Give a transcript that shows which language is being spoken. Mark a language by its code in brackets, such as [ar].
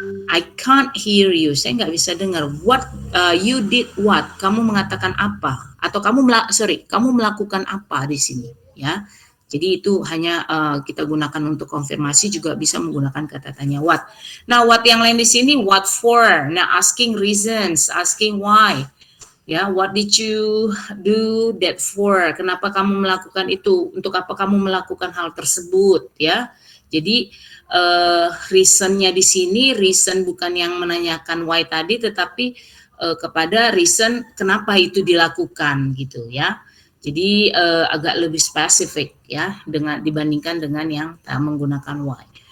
[en] I can't hear you. [id] Saya nggak bisa dengar. [en] What you did what? [id] Kamu mengatakan apa? Atau kamu melakukan apa di sini ya? Jadi itu hanya kita gunakan untuk konfirmasi, juga bisa menggunakan kata tanya what. Nah, what yang lain di sini what for. [en] Nah, asking reasons, asking why. Ya, what did you do that for? [id] Kenapa kamu melakukan itu? Untuk apa kamu melakukan hal tersebut? Ya, jadi reasonnya di sini, reason bukan yang menanyakan why tadi, tetapi kepada reason kenapa itu dilakukan gitu ya. Jadi agak lebih spesifik ya dibandingkan dengan yang menggunakan why.